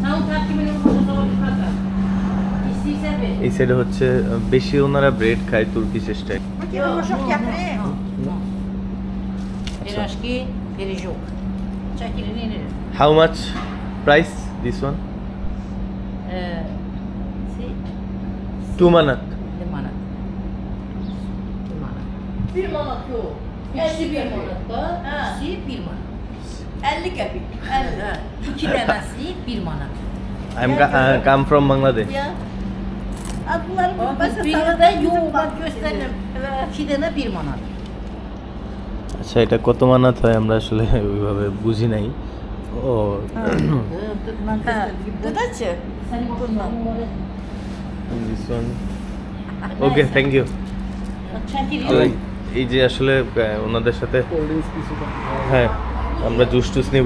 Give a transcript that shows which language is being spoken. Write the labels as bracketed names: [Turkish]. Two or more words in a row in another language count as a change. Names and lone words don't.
[Bangla] এই সাইডে হচ্ছে বেশি ওনারা ব্রেড খায়, [English] Turkish style. How much price this one? [Turkish] 2 manat. 1 manat yok. 51 manatta. İkisi 1 manat. 50 kapik. 2 tanesi 1 manat. [English] I'm come from Bangladesh. [Turkish] Birde yok, bak gösterelim. 2 tane 1 manat. [Bangla] আচ্ছা, এটা কত মানাত হয় আমরা আসলে ওইভাবে বুঝি নাই। [English] Oh okay, thank you. [Bangla] এই যে আসলে ওনাদের সাথে, হ্যাঁ আমরা জুস টুস নিব।